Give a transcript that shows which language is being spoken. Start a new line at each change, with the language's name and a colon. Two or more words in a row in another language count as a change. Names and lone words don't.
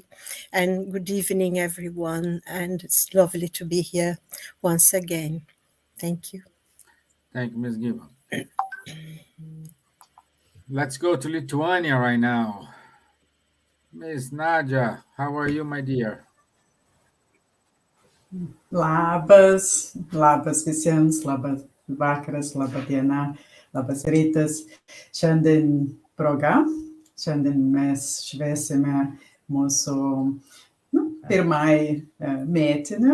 English: And good evening, everyone. And it's lovely to be here once again. Thank you. Thank you, Ms. Gibbons. Let's go to Lithuania right now. Ms. Nadja, how are you, my dear?
Lithuanian: Labas, labas visiems, labas vakaras, laba diena, labas rytas. Šiandien proga, šiandien mes švesime mūsų pirmąjį metinį.